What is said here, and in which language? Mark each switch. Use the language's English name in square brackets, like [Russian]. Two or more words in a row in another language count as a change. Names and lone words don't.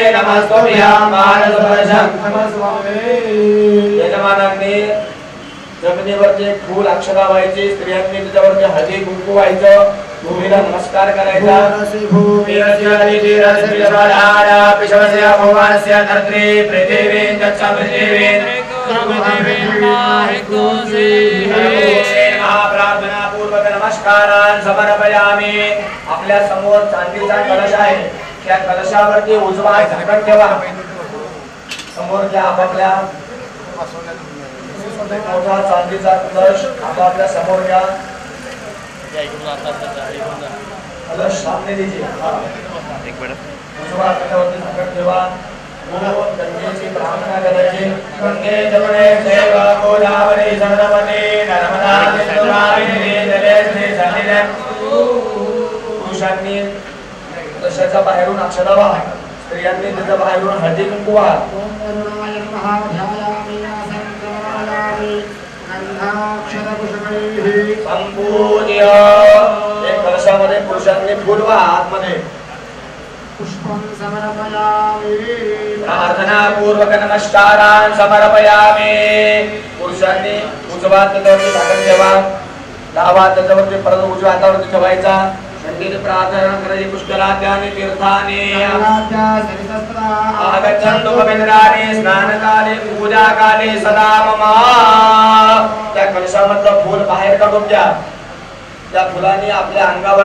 [Marathi] यजमानांनी जमिनीवरचे फूल अक्षता व्हायची, स्त्रियांनी त्याच्यावरती हळदी कुंकू व्हायचं, भूमीला नमस्कार करायचा। [Sanskrit] नमस्कारान् समर्पयामि। [Marathi] आपल्या समोर चांदीचा कलश आहे, त्या कलशावरती उजवा झाकण ठेवा। समोरच्या आपापल्या मोठा चांदीचा कलश आपापल्या समोर घ्या। [Hindi] कलश सामने दीजिए। [Marathi] उजवा कलशावरती झाकण ठेवा। गंगेची प्रार्थना करायची। [Sanskrit] गंगे जमुने चैव गोदावरी सरस्वती नर्मदा सिंधु कावेरी जलेस्मिन् सन्निधिं। [Marathi] पुरुषांनी कलशाच्या बाहेरून अक्षता वाहा, स्त्रियांनी त्याच्या बाहेरून हळदी कुंकू वाहा। संपूज्य एक कलशामध्ये पुरुषांनी फूल वाहा, आतमध्ये प्रार्थना पूर्वक [Sanskrit] नमस्कारान् समर्पयामि। [Marathi] पुरुषांनी उजवा हातावरती झाकण ठेवा, डावा हातावरती परत उजव्या हातावरती ठेवायचा। संगीत प्रार्थना करायची। [Sanskrit] पुष्करात्यानि तीर्थानि आगच्छन्तु पवित्राणि स्नानकाले पूजाकाले सदा मम। [Marathi] त्या कलशामधलं फूल बाहेर काढून द्या। त्या फुलांनी आपल्या अंगावर